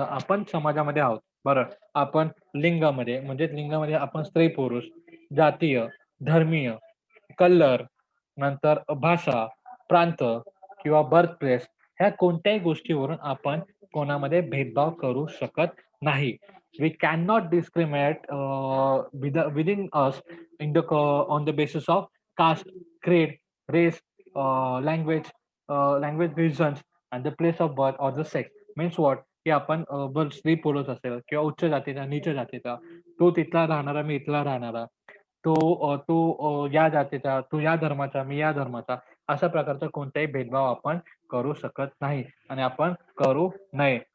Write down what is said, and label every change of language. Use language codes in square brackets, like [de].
[mr] आपण समाजामध्ये आहोत. बरं. आपण लिंगामध्ये आपण स्त्री-पुरुष, जातीय, धर्मीय, कलर, नंतर भाषा, प्रांत किंवा बर्थ प्लेस ह्या कोणत्याही गोष्टीवरून आपण कोणामध्ये भेदभाव करू शकत नाही. [en] We cannot discriminate within us on the basis of caste. creed, race, language, regions, and the place of birth or the sex. Means what? [mr] की आपण स्त्री पुरुष असेल किंवा उच्च जातीचा, नीच जातीचा, तो तिथला राहणारा, मी इथला राहणारा, तो या जातीचा, तू या धर्माचा, मी या धर्माचा, अशा प्रकारचा कोणताही भेदभाव आपण करू शकत नाही आणि आपण करू नये.